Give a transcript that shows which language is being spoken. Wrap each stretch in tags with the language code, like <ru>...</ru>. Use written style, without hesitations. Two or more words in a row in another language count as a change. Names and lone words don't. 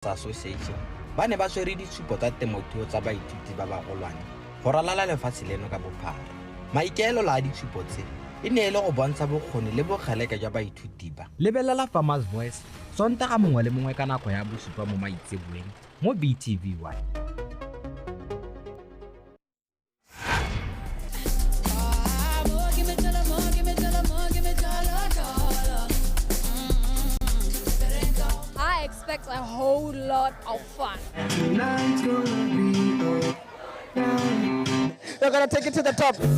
<tn>Association ba ne ba swere ditshupo tsa temothuo tsa baithuti ba bagolwane go ralala lefatshe leno ka bophara. Maikaelelo a ditshupo tse e ne e le go bontsha bokgoni le bogeleka jwa baithuti ba. Lebelela Farmers Voice Sontaga mongwe le mongwe ka nako ya bosupa mo maitseboeng mo BTV1.</tn> <en>I expect a whole lot of fun. They're going to take it to the top.</en>